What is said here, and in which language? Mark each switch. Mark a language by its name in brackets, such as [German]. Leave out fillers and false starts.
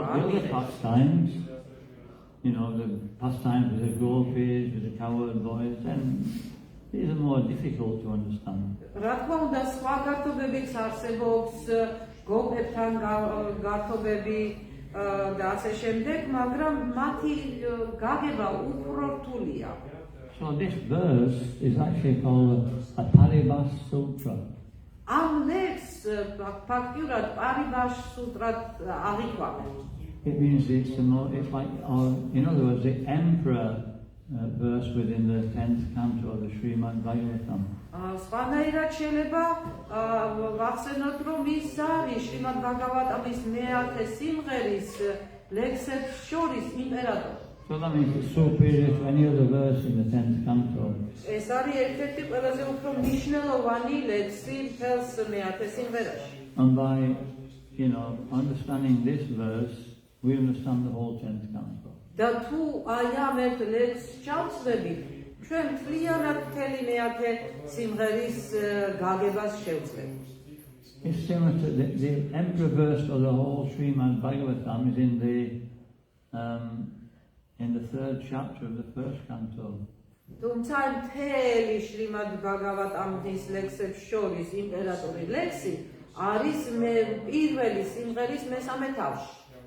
[English] But the other pastimes, the pastimes with the goldfish, with the cowherd boys, and these are more difficult to understand. [Georgian] რა თქმა უნდა, სხვა გართობებიც არსებობს, გოგებთან გართობები და ასე შემდეგ, მაგრამ მათი გაგება უფრო რთულია. [English] So this verse is actually called a Paribas Sutra. [Georgian] ამ ლექსს ფაქტიურად პარიბას სუტრად აღიქვამენ. [English] It means it's like, in other words, the emperor verse within the 10th canto of the Srimad Bhagavatam. [Georgian] სხვანაირად შეიძლება ვახსენოთ, რომ ის არის შრიმად ბაგავატამის მე-10 სიმღერის ლექსებს შორის იმპერატორი. [English] So that means it's superior to any other verse in the 10th canto. [Georgian] ეს არის ერთ-ერთი ყველაზე უფრო მნიშვნელოვანი ლექსი მთელს მე-10 სიმღერაში. [English] And by, understanding this verse, we understand the whole 10th canto. [Georgian] და თუ აი ამ ერთ ლექსს ჩავწვდებით, ჩვენ მთლიანად მთელი მე-10 simღერის გაგებას შევძლებთ. [English] It's similar to the emperor verse of the whole Srimad Bhagavatam is in the 3rd chapter of the 1st canto. [Georgian] თუმცა მთელი შრიმად ბაგავატამის ლექსებს შორის იმპერატორი ლექსი არის პირველი სიმღერის მესამე თავში.